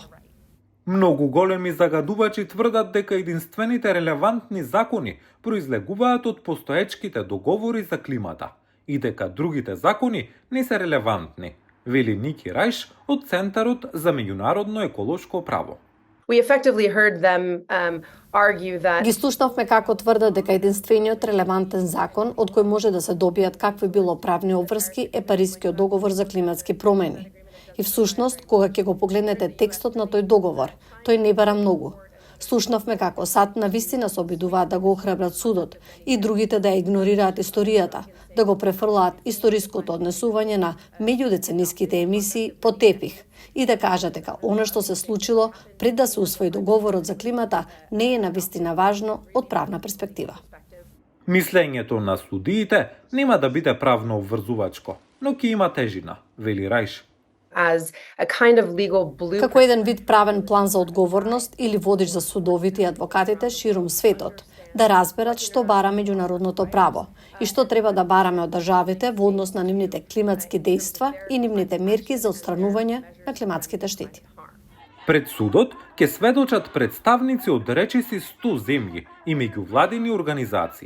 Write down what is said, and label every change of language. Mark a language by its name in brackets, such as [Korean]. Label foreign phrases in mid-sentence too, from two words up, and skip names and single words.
[Macedonian] Многу големи загадувачи тврдат дека единствените релевантни закони произлегуваат од постоечките договори за климата и дека другите закони не се релевантни, вели Ники Рајш од Центарот за меѓународно еколошко право. [English] We effectively heard them argue that [Macedonian] Ги слушнавме како тврдат дека единствениот релевантен закон од кој може да се добијат какви било правни обврски е Парискиот договор за климатски промени. И всушност, кога ќе го погледнете текстот на тој договор, тој не бара многу. Слушнавме како САД навистина се обидуваат да го охрабрат судот и другите да ја игнорираат историјата, да го префрлаат историското однесување на меѓудецениските емисии по тепих и да кажат дека она што се случило пред да се усвои договорот за климата не е навистина важно од правна перспектива. Мислењето на судиите нема да биде правно обврзувачко, но ќе има тежина, вели Рајш. [English] as a kind of legal blueprint. [Macedonian] Како еден вид правен план за одговорност или водич за судовите и адвокатите ширум светот, да разберат што бара меѓународното право и што треба да бараме од државите во однос на нивните климатски дејства и нивните мерки за отстранување на климатските штети. Пред судот ќе сведочат представници од речиси 100 земји и меѓувладини организации.